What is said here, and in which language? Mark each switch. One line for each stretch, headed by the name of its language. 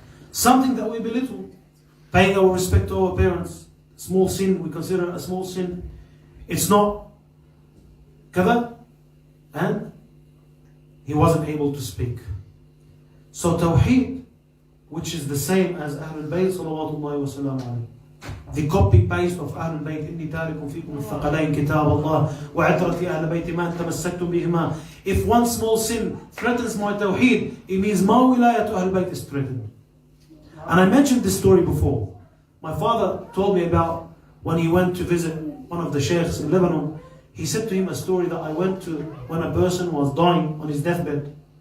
English: Something that we belittle, paying our respect to our parents, small sin, we consider a small sin. It's not kada, and he wasn't able to speak. So Tawheed, which is the same as Ahlul Bayt salawatullahi wa salam alayhi. The copy-paste of Ahlul Bayt,
Arabic: إِنِّي تَارِكٌ فِيكُمُ الثَّقَلَيْنِ كِتَابَ اللَّهِ وَعِتْرَةِ أَهْلِ بَيْتِ مَا تَمَسَّكْتُمْ بِهِمَا.
English: If one small sin threatens my Tawheed, it means my wilayah to Ahlul Bayt is threatened. And I mentioned this story before. My father told me about when he went to visit one of the sheikhs in Lebanon. He said to him a story that I went to when a person was dying on his deathbed.